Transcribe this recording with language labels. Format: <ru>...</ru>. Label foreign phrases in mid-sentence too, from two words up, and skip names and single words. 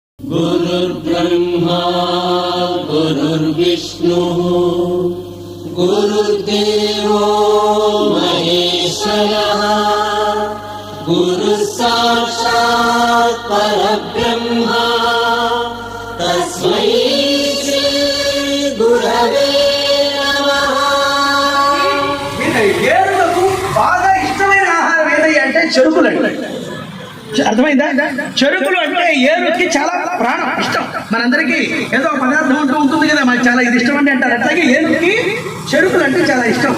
<sa>गुरुर्ब्रह्मा गुरुर्विष्णुः गुरुर्देवो महेश्वरः गुरुः साक्षात् परब्रह्मा तस्मै श्री गुरवे नमः।</sa> <te>ఏనుగులకు బాగా ఇష్టమైన ఆహారం ఏది అంటే చెరుకులండి. అర్థమైందా? చెరుకులు అంటే ఏనుగుకి చాలా ప్రాణం, ఇష్టం. మనందరికీ ఏదో పదార్థం అంటూ ఉంటుంది కదా, మనకి చాలా ఇది ఇష్టం అంటే అంటారు. అట్లాగే ఏనుగుకి చెరుకులు అంటే చాలా ఇష్టం.</te>